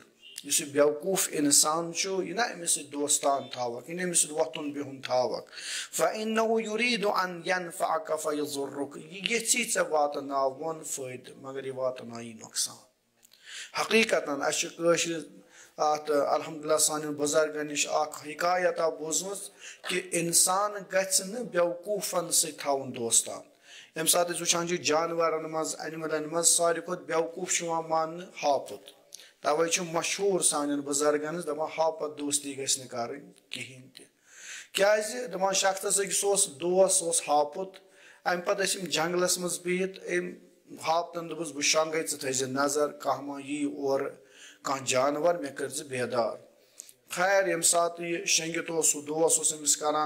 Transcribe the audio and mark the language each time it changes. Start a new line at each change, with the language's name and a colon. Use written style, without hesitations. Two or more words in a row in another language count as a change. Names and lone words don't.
Kashmiri: اس بیوقوف انسان یہ نا امس دوستان تھاوک یہ امس وتھن بہن تھاوک
Arabic: فإنه يريد ان ينفعك فيضرك
Kashmiri: یہ یژھی ژے واتناون فائدہ مگر یہ واتنائی نقصان۔ حقیقتاً اس الحمدللہ سان بزرگن نش اخ حکایت بوزمت کہ انسان گژھِ نہ بیوقوفن سی تھاون دوستان۔ یم سات وچھان جانورن مز اینملن مز ساروی کھت بیوقوف مان ہاپت توے مشہور سان بزرگن دپان ہاپت دوستی گژھِ نہ کرٕنۍ کہین تہ کیازِ دپان شخصس سہ دوس ہاپت ام پتہ ٲسۍ یِم جنگلس مز بِہِتھ ہاپتن دپس بہ شنگے ژٕ تھٲیزِ نظر کانٛہہ ما یی اورٕ کانٛہہ جانور مےٚ کٔرۍزِ بیدار خیر ییٚمہِ ساتہٕ یہِ شنٛگِتھ اوس سُہ دوس اوس أمِس کران